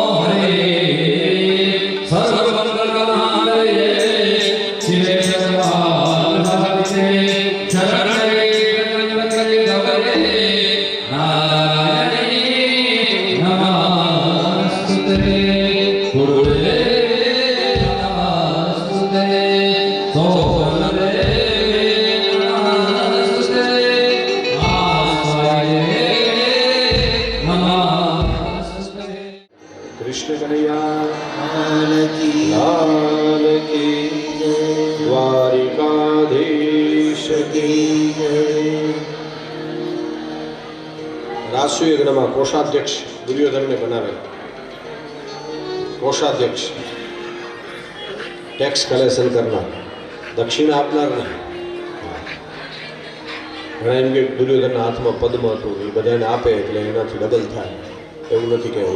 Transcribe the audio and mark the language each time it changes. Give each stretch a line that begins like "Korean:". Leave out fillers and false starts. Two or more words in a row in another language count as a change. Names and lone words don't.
Sanskrit: हरिः सर्वमङ्गलमाङ्गल्ये शिवे सर्वार्थ शरणे त्र्यम्बके नारायणी नमस्ते गुरुदेवे नमस्ते सोमदेवे नमस्ते आस्वाये नमस्ते
Hindi: कृष्ण कन्हैया लाल की लाल की जय, द्वारिकाधीश की जय।
Gujarati: राष्ट्रीय યજ્ઞમાં કોષાધ્યક્ષ દુર્યોધનને બનાવે. કોષાધ્યક્ષ
English: tax collection
Gujarati: કરનાર, દક્ષિણા આપનાર નહીં. ઘણા એમ કે દુર્યોધનના હાથમાં પદ્મ હતું, એ બધાને આપે એટલે એનાથી ડબલ થાય, એવું નથી કહેવું.